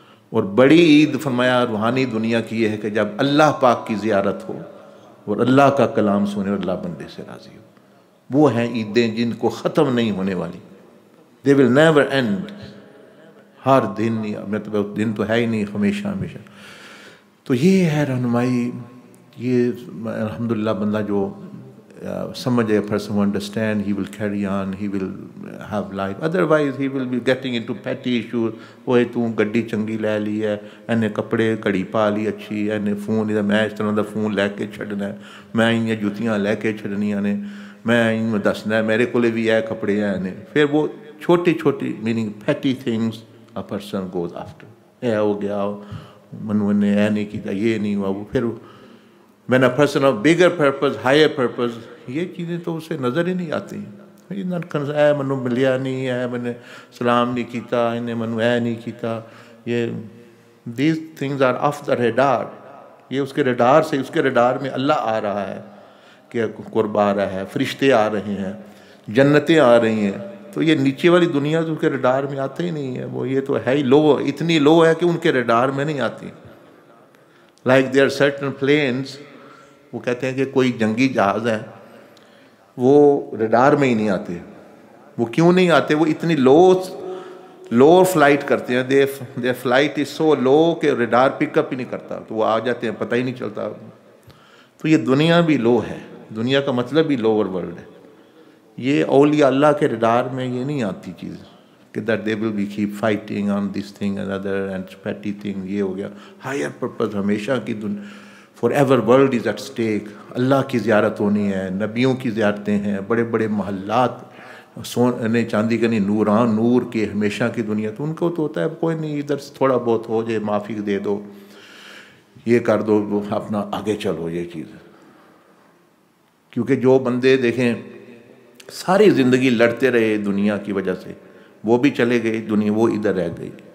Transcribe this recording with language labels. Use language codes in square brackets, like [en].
[ur] اور بڑی عید فرمایا روحانی دنیا کی یہ ہے کہ جب اللہ پاک کی زیارت ہو اور اللہ کا کلام سنے اور اللہ بندے سے راضی ہو. وہ ہیں عیدیں جن کو ختم نہیں ہونے والی. [en] they will never end. [ur] ہر دن، مطلب دن تو ہے ہی نہیں، ہمیشہ ہمیشہ. تو یہ ہے رہنمائی. یہ الحمدللہ بندہ جو سمجھے، [en] a person who understand, he will carry on, he will have life. Otherwise he will be getting into petty issues. [pa] اوے تو گڈی چنگی لے لی ہے، اینے کپڑے گھڑی پا لی اچھی، اینے فون، میں اس طرح دا فون لے کے چھڑنا ہے، میں انہیں جوتیاں لے کے چھڑنیاں نے، میں انہیں دسنا ہے میرے کو بھی ہے کپڑے ہیں. [ur] پھر وہ چھوٹی چھوٹی [en] meaning petty things a person goes after. [pa] اے ہو گیا، منو نے اے نہیں کیتا، [ur] یہ نہیں ہوا. وہ پھر [en] when a person of bigger purpose, higher purpose، [ur] یہ چیزیں تو اسے نظر ہی نہیں آتی. [pa] اے منو ملیا نہیں، اے میں نے سلام نہیں کیتا، انہیں منو اے نہیں کیتا. [en] یہ these things are off the radar. [ur] یہ اس کے ریڈار سے، اس کے ریڈار میں اللہ آ رہا ہے کہ قرب آ رہا ہے، فرشتے آ رہے ہیں، جنتیں آ رہی ہیں. تو یہ نیچے والی دنیا تو اس کے ریڈار میں آتا ہی نہیں ہے. وہ یہ تو ہے ہی لو، اتنی لو ہے کہ ان کے ریڈار میں نہیں آتی. [en] Like there are certain planes، [ur] وہ کہتے ہیں کہ کوئی جنگی جہاز ہے، وہ ریڈار میں ہی نہیں آتے. وہ کیوں نہیں آتے؟ وہ اتنی لو فلائٹ کرتے ہیں. [en] their flight is so low [ur] کہ ریڈار پک اپ ہی نہیں کرتا، تو وہ آ جاتے ہیں، پتہ ہی نہیں چلتا. تو یہ دنیا بھی لو ہے. دنیا کا مطلب بھی لوور ورلڈ ہے. یہ اولیاء اللہ کے ریڈار میں یہ نہیں آتی چیز کہ [en] that they will be keep fighting on this thing and other and petty thing. [ur] یہ ہو گیا. [en] higher purpose [ur] ہمیشہ کی [en] forever world is at stake. [ur] اللہ کی زیارت ہونی ہے، نبیوں کی زیارتیں ہیں، بڑے بڑے محلات سونے چاندی کا نہیں، نوران نور کے ہمیشہ کی دنیا. تو ان کو تو ہوتا ہے کوئی نہیں، ادھر تھوڑا بہت ہو جائے، معافی دے دو، یہ کر دو، اپنا آگے چلو. یہ چیز کیونکہ جو بندے دیکھیں ساری زندگی لڑتے رہے دنیا کی وجہ سے، وہ بھی چلے گئے، دنیا وہ ادھر رہ گئی.